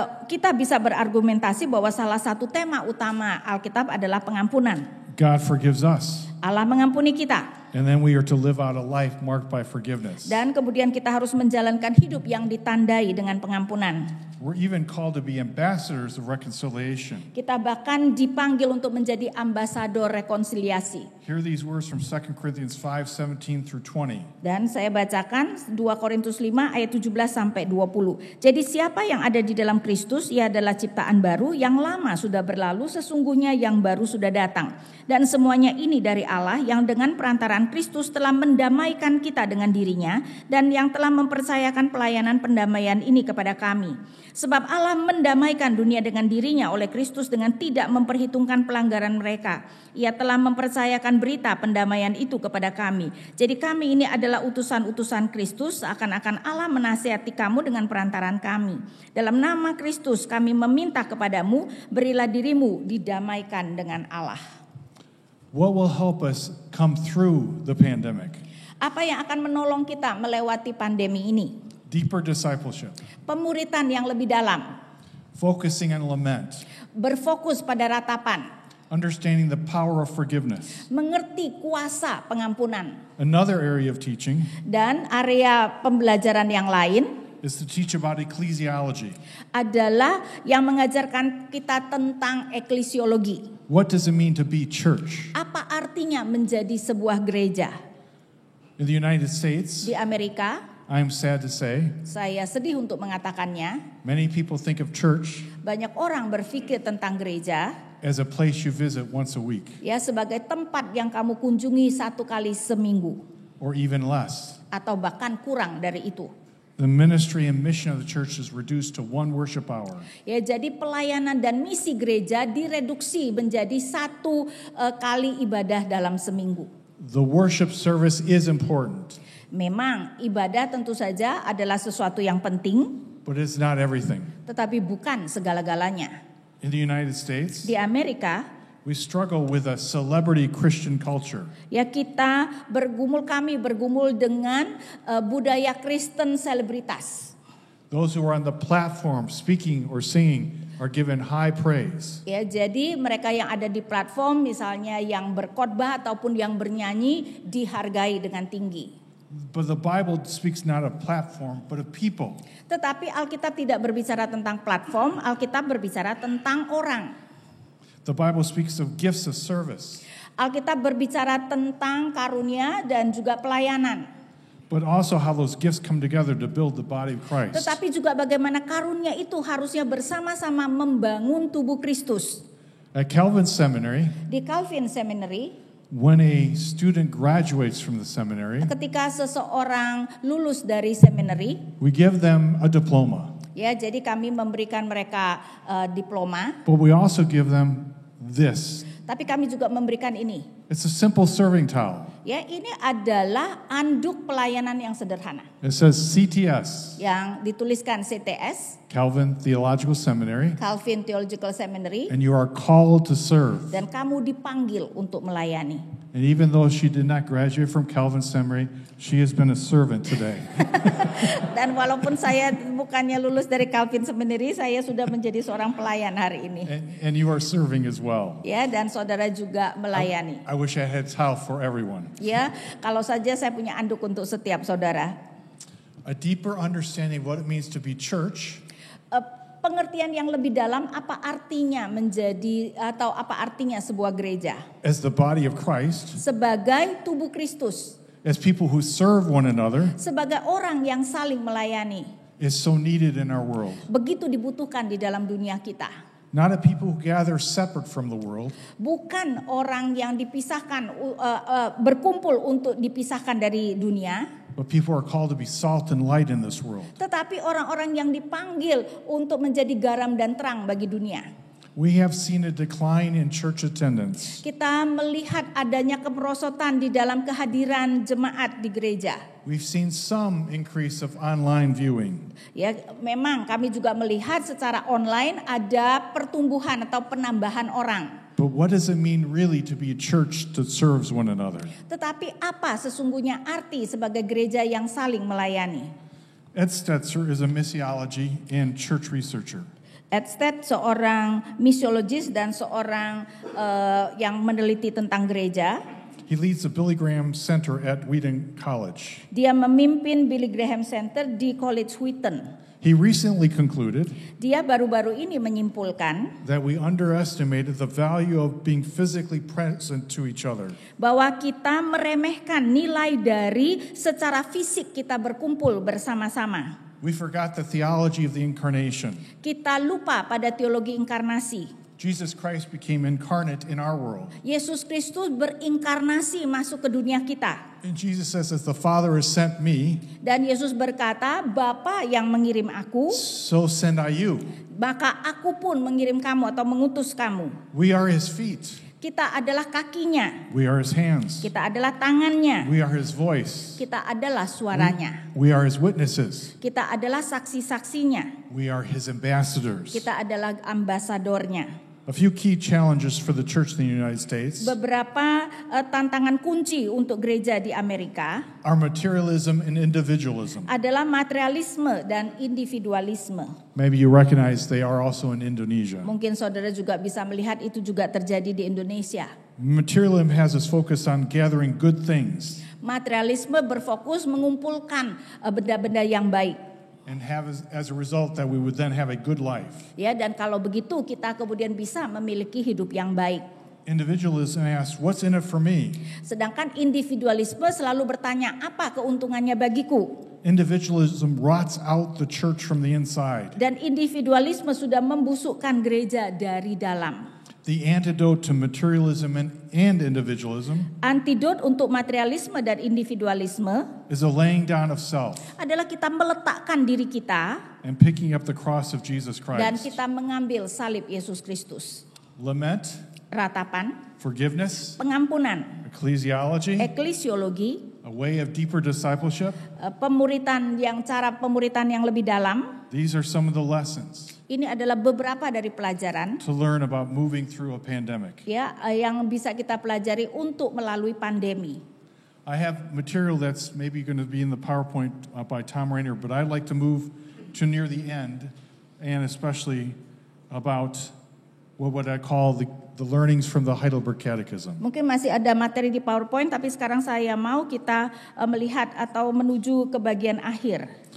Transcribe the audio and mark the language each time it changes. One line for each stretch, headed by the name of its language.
Indonesian: Kita bisa berargumentasi bahwa salah satu tema utama Alkitab adalah pengampunan.
English: God forgives us.
Indonesian: Allah mengampuni kita.
English: And then we are to live out a life marked by forgiveness.
Indonesian: Dan kemudian kita harus menjalankan hidup yang ditandai dengan pengampunan.
English: We're even called to be ambassadors of reconciliation.
Indonesian: Kita bahkan dipanggil untuk menjadi ambasador rekonsiliasi.
English: Hear these words from 2 Corinthians 5:17 through 20.
Indonesian: Dan saya bacakan 2 Korintus 5 ayat 17 sampai 20. Jadi siapa yang ada di dalam Kristus, ia adalah ciptaan baru, yang lama sudah berlalu, sesungguhnya yang baru sudah datang. Dan semuanya ini dari Allah yang dengan perantaraan Kristus telah mendamaikan kita dengan dirinya dan yang telah mempercayakan pelayanan pendamaian ini kepada kami. Sebab Allah mendamaikan dunia dengan dirinya oleh Kristus dengan tidak memperhitungkan pelanggaran mereka. Ia telah mempercayakan berita pendamaian itu kepada kami. Jadi kami ini adalah utusan-utusan Kristus, seakan-akan Allah menasihati kamu dengan perantaraan kami. Dalam nama Kristus kami meminta kepadamu, berilah dirimu didamaikan dengan Allah.
English: What will help us come through the pandemic?
Indonesian: Apa yang akan menolong kita melewati pandemi ini?
English: Deeper discipleship,
Indonesian: Pemuritan yang lebih dalam,
English: focusing on lament,
Indonesian: berfokus pada ratapan,
English: understanding the power of forgiveness.
Indonesian: mengerti kuasa pengampunan.
English: Another area of teaching
Indonesian: Dan area pembelajaran yang lain
English: is to teach about ecclesiology.
Indonesian: adalah yang mengajarkan kita tentang eklesiologi.
English: What does it mean to be church?
Indonesian: Apa artinya menjadi sebuah gereja?
English: In the United States,
Indonesian: Di Amerika,
English: I'm sad to say,
Indonesian: saya sedih untuk mengatakannya,
English: many people think of church
Indonesian: banyak orang berpikir tentang gereja
English: as a place you visit once a week
Indonesian: ya sebagai tempat yang kamu kunjungi 1 kali seminggu
English: or even less.
Indonesian: atau bahkan kurang dari itu.
English: The ministry and mission of the church is reduced to one worship hour.
Indonesian: Ya, jadi pelayanan dan misi gereja direduksi menjadi 1 kali ibadah dalam seminggu.
English: The worship service is important,
Indonesian: Memang ibadah tentu saja adalah sesuatu yang penting,
English: but it's not everything.
Indonesian: tetapi bukan segala-galanya.
English: In the United States,
Indonesian: Di Amerika,
English: we struggle with a celebrity Christian culture.
Indonesian: ya kami bergumul dengan budaya Kristen selebritas.
English: Those who are on the platform speaking or singing are given high praise.
Indonesian: Ya, jadi mereka yang ada di platform misalnya yang berkhotbah ataupun yang bernyanyi dihargai dengan tinggi.
English: But the Bible speaks not of platform, but of people.
Indonesian: Tetapi Alkitab tidak berbicara tentang platform, Alkitab berbicara tentang orang.
English: The Bible speaks of gifts of service,
Indonesian: Alkitab berbicara tentang karunia dan juga pelayanan.
English: but also how those gifts come together to build the body of Christ.
Indonesian: Tetapi juga bagaimana karunia itu harusnya bersama-sama membangun tubuh Kristus.
English: At Calvin Seminary,
Indonesian: Di Calvin Seminary,
English: when a student graduates from the seminary,
Indonesian: ketika seseorang lulus dari seminary,
English: we give them a diploma,
Indonesian: ya jadi kami memberikan mereka diploma,
English: but we also give them this.
Indonesian: tapi kami juga memberikan ini.
English: It's a simple serving towel.
Indonesian: Ya, ini adalah anduk pelayanan yang sederhana
English: It says CTS,
Indonesian: yang dituliskan CTS,
English: Calvin Theological Seminary,
Indonesian: Calvin Theological Seminary,
English: and you are called to serve.
Indonesian: dan kamu dipanggil untuk melayani.
English: And even though she did not graduate from Calvin Seminary, she has been a servant today.
Indonesian: Dan walaupun saya bukannya lulus dari Calvin Seminary, saya sudah menjadi seorang pelayan hari ini.
English: And you are serving as well.
Indonesian: Ya, dan saudara juga melayani.
English: I wish I had a towel for everyone.
Indonesian: Ya, kalau saja saya punya anduk untuk setiap saudara.
English: A deeper understanding of what it means to be church
Indonesian: Pengertian yang lebih dalam apa artinya menjadi atau apa artinya sebuah gereja
English: as the body of Christ,
Indonesian: sebagai tubuh Kristus,
English: as people who serve one another,
Indonesian: sebagai orang yang saling melayani.
English: is so needed in our world.
Indonesian: Begitu dibutuhkan di dalam dunia kita.
English: Not a people who gather separate from the world,
Indonesian: Bukan orang yang dipisahkan berkumpul untuk dipisahkan dari dunia,
English: but people are called to be salt and light in this world.
Indonesian: tetapi orang-orang yang dipanggil untuk menjadi garam dan terang bagi dunia.
English: We have seen a decline in church attendance.
Indonesian: Kita melihat adanya kemerosotan di dalam kehadiran jemaat di gereja.
English: We've seen some increase of online viewing.
Indonesian: Ya, memang kami juga melihat secara online ada pertumbuhan atau penambahan orang.
English: But what does it mean really to be a church that serves one another?
Indonesian: Tetapi apa sesungguhnya arti sebagai gereja yang saling melayani?
English: Ed Stetzer is a missiology and church researcher.
Indonesian: Ed Stetzer seorang misiologis dan seorang yang meneliti tentang gereja.
English: He leads the Billy Graham Center at Wheaton College.
Indonesian: Dia memimpin Billy Graham Center di College Wheaton.
English: He recently concluded
Indonesian: Dia baru-baru ini menyimpulkan
English: that we underestimated the value of being physically present to each other.
Indonesian: bahwa kita meremehkan nilai dari secara fisik kita berkumpul bersama-sama.
English: We forgot the theology of the incarnation.
Indonesian: Kita lupa pada teologi inkarnasi.
English: Jesus Christ became incarnate in our world.
Indonesian: Yesus Kristus berinkarnasi masuk ke dunia kita.
English: And Jesus says, as the Father has sent me,
Indonesian: Dan Yesus berkata, Bapa yang mengirim aku,
English: so send I you.
Indonesian: maka aku pun mengirim kamu atau mengutus kamu.
English: We are his feet.
Indonesian: Kita adalah kakinya,
English: We are his hands.
Indonesian: kita adalah tangannya,
English: We are his voice.
Indonesian: kita adalah suaranya,
English: We are his witnesses.
Indonesian: kita adalah saksi-saksinya,
English: We are his ambassadors.
Indonesian: kita adalah ambasadornya.
English: A few key challenges for the church in the United States
Indonesian: Beberapa tantangan kunci untuk gereja di Amerika
English: are materialism and individualism.
Indonesian: adalah materialisme dan individualisme.
English: Maybe you recognize they are also in Indonesia.
Indonesian: Mungkin saudara juga bisa melihat itu juga terjadi di Indonesia.
English: Materialism has its focus on gathering good things
Indonesian: Materialisme berfokus mengumpulkan benda-benda yang baik.
English: and have as a result that we would then have a good life.
Indonesian: Ya, dan kalau begitu kita kemudian bisa memiliki hidup yang baik.
English: Individualism asks, what's in it for me?
Indonesian: Sedangkan individualisme selalu bertanya, apa keuntungannya bagiku?
English: Individualism rots out the church from the inside.
Indonesian: Dan individualisme sudah membusukkan gereja dari dalam.
English: The antidote to materialism and individualism
Indonesian: Antidot untuk materialisme dan individualisme
English: is a laying down of self
Indonesian: adalah kita meletakkan diri kita
English: and picking up the cross of Jesus
Indonesian: dan
English: Christ.
Indonesian: kita mengambil salib Yesus Kristus.
English: Lament,
Indonesian: Ratapan,
English: forgiveness,
Indonesian: pengampunan,
English: ecclesiology,
Indonesian: ekklesiologi,
English: a way of deeper discipleship.
Indonesian: cara pemuritan yang lebih dalam.
English: These are some of the lessons
Indonesian: Ini adalah beberapa dari pelajaran
English: to learn about moving through a pandemic.
Indonesian: ya yang bisa kita pelajari untuk melalui pandemi.
English: I have material that's maybe going to be in the PowerPoint by Tom Rainer, but I'd like to move to near the end, and especially about what I call the learnings from the Heidelberg Catechism.
Indonesian: Mungkin masih ada materi di PowerPoint, tapi sekarang saya mau kita melihat atau menuju ke bagian akhir.